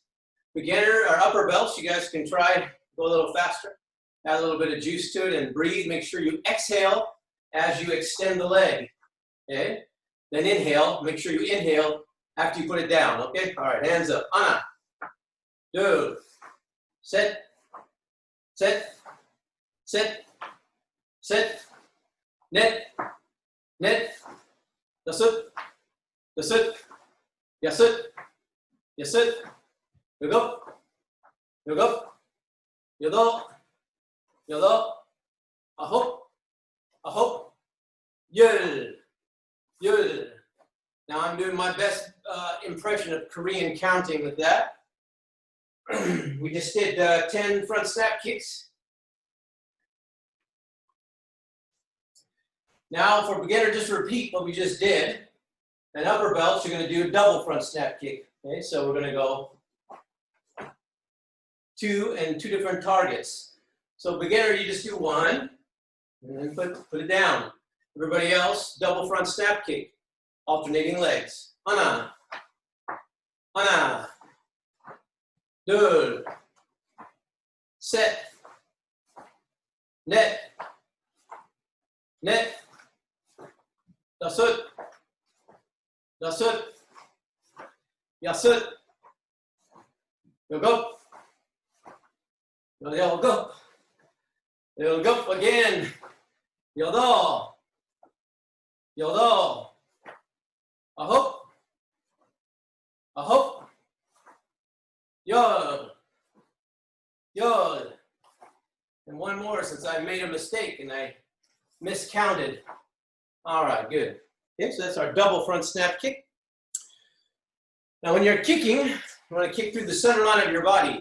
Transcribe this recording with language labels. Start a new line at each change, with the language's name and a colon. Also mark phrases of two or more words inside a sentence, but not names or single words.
English: Beginner or upper belts, you guys can try, go a little faster. Add a little bit of juice to it and breathe. Make sure you exhale as you extend the leg. Okay? Then inhale. Make sure you inhale after you put it down. Okay? All right, hands up.
Korean: 하나. 둘. Sit. 셋. 셋. 셋. 넷. 넷. Dasut. 다섯. 여섯. 여섯. 일곱. 일곱. 여덟. 여덟. 아홉. 아홉. 열. 열.
English: Now I'm doing my best impression of Korean counting with that. We just did 10 front snap kicks. Now for beginner, just repeat what we just did. And upper belts, you're going to do a double front snap kick. Okay, so we're going to go 2 and 2 different targets. So beginner, you just do 1 and then put it down. Everybody else, double front snap kick, alternating legs.
Korean: 하나, 하나, 둘, set, 넷, 넷, 다섯, 다섯, 여섯, 일곱, 일곱, 일곱 again, 여덟, 여덟, 아홉, 아홉, 열, 열.
English: And one more since I made a mistake and I miscounted. All right, good. Okay, so that's our double front snap kick. Now when you're kicking, you want to kick through the center line of your body.